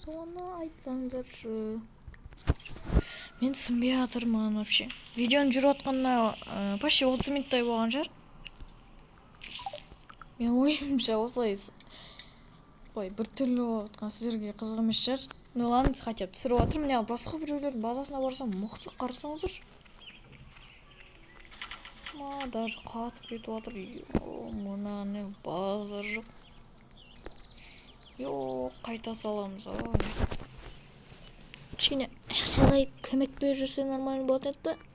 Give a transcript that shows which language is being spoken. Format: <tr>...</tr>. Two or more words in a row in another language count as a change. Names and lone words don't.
<kk>Оны айтсаңдаршы. Мен түсінбей жатырмын вообще. Видеоны жүріп жатқанына почти 30 минуттай болған шығар. Мен ойымша осылай бір түрлі болып жатқан сіздерге қызық емес шығар.</kk> <ru>Ну ладно, хотя бы</ru> <kk>түсіріп жатырмын. Міне басқа біреулердің базасына барсам мықты қарасаңыздар. Даже қатып кетіп жатыр. Мынаны базар жоқ. Қайта саламыз. Кішкене ақшалай көмек беріп жүрсе нормально болады еді.</kk>